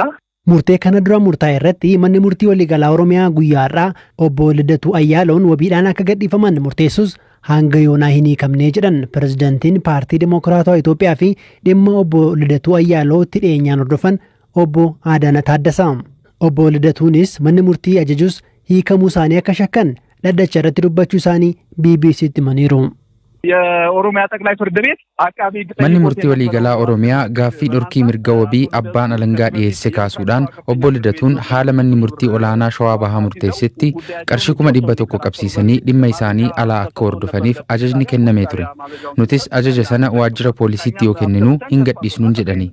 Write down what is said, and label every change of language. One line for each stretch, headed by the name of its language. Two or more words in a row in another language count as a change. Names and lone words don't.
Oromo: Murtee kana dura murtaa'e irratti manni murtii waliigalaa Oromiyaa guyyaa har'aa obbo Lidatu Ayyaaloon wabiidhaan akka gadhiifaman murteessus hanga yoonaa hin hiikamnee jedhan pirezidaantiin paartii Dimokiraatawaa Itoophiyaa fi dhimma obbo Lidatu Ayyaaloo itti dhiyeenyaan hordofan obbo Adaana Taaddasaa. Obbo Lidatuunis manni murtii ajajus hiikamuu isaanii akka shakkan dhaddacha irratti dubbachuu isaanii BBC'tti himaniiru.
Amharic: የኦሮሚያ ጠቅላይ ፍርድ ቤት አቃቢ
Oromo: manni murtii waliigalaa Oromiyaa gaaffii dhorkii mirga wabii abbaan alangaa dhiyeesse kaasuudhaan obbo Lidatuun haala manni murtii olaanaa Shawaa Bahaa murteessetti qarshii 1,100 qabsiisanii dhimma isaanii alaa akka hordofaniif ajajni kennamee ture. Nutis ajaja sana waajjira poolisiitti yoo kenninu hin gadhiisnuun jedhani.